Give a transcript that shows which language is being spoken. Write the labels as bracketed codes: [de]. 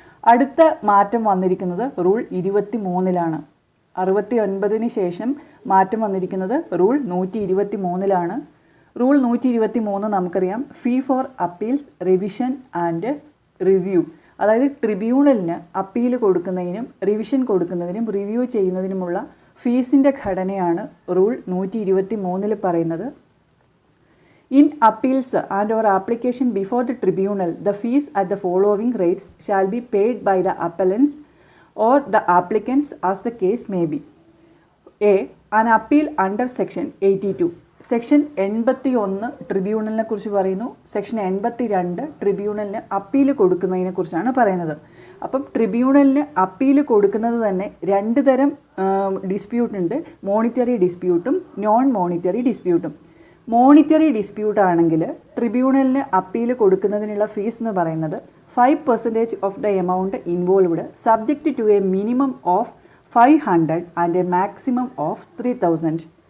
[ml] അടുത്ത മാറ്റം വന്നിരിക്കുന്നത് റൂൾ 23 69 ശേഷം മാറ്റം വന്നിരിക്കുന്നത് റൂൾ 123 റൂൾ 123 നമുക്കറിയാം, [en] Fee for appeals, revision and review. [ml] അതായത് ട്രിബ്യൂണലിന് അപ്പീൽ കൊടുക്കുന്നതിനും റിവിഷൻ കൊടുക്കുന്നതിനും റിവ്യൂ ചെയ്യുന്നതിനുമുള്ള ഫീസിൻ്റെ ഘടനയാണ് റൂൾ 123 പറയുന്നത്. [en] In appeals and or application before the tribunal, the fees at the following rates shall be paid by the appellants or the applicants as the case may be. A. An appeal under section 82. [ml] Section 81 ട്രിബ്യൂണലിനെ കുറിച്ച് പറയുന്നു. Section 82 ട്രിബ്യൂണലിന് appeal കൊടുക്കുന്നതിനെ കുറിച്ചാണ് പറയുന്നത്. അപ്പം ട്രിബ്യൂണലിന് appeal കൊടുക്കുന്നത് തന്നെ 2 തരം dispute ഉണ്ട്. Monetary ഡിസ്പ്യൂട്ടും non monetary ഡിസ്പ്യൂട്ടും. Monetary dispute ആണെങ്കിൽ ട്രിബ്യൂണലിന് അപ്പീൽ കൊടുക്കുന്നതിനുള്ള ഫീസ് എന്ന് പറയുന്നത് [en] 5% of the amount involved subject to a minimum of 500 and a maximum of 3000.